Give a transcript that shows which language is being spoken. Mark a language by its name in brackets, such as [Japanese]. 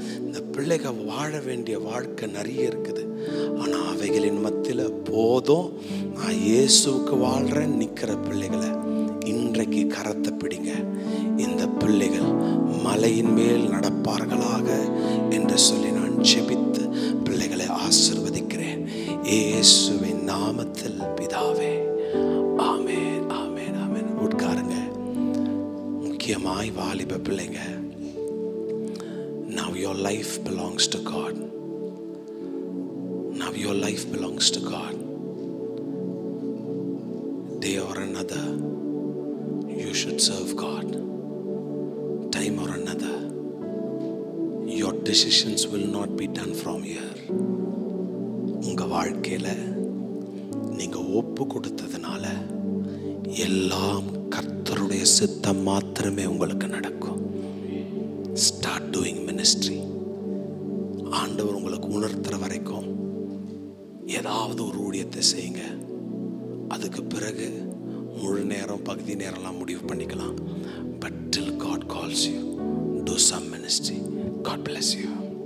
[Tamil] இந்த பிள்ளைகள் வாழ வேண்டிய வாழ்க்கை நிறைய இருக்குது. ஆனால் அவைகளின் மத்தியில் போதும் நான் இயேசுவுக்கு வாழ்கிறேன் நிற்கிற பிள்ளைகளை இன்றைக்கு கரத்தை பிடிங்க. இந்த பிள்ளைகள் மலையின் மேல் நடப்பார்களாக என்று சொல்லி நான் ஜெபித்து பிள்ளைகளை ஆசீர்வதிக்கிறேன் இயேசுவின் நாமத்தில் பிதாவே. ஆமென், ஆமென், ஆமென். உட்காருங்க. முக்கியமாய் வாலிப பிள்ளைங்க, [English] now your life belongs to God. Now your life belongs to God. Day or another you should serve God. Time or another your decisions will not be done from here. [Tamil] உங்க வாழ்க்கையில நீங்க ஒப்பு கொடுத்ததுனால எல்லாம் கர்த்தருடைய சித்தம் மாத்திரமே உங்களுக்கு நடக்கும். [English] Start doing ministry. [Tamil] ஆண்டவர் உங்களுக்கு உணர்த்துற வரைக்கும் ஏதாவது ஒரு ஊழியத்தை செய்யுங்க. அதுக்கு பிறகு முழு நேரம் பகுதி நேரம்லாம் முடிவு பண்ணிக்கலாம். [English] But till God calls you, do some ministry. God bless you.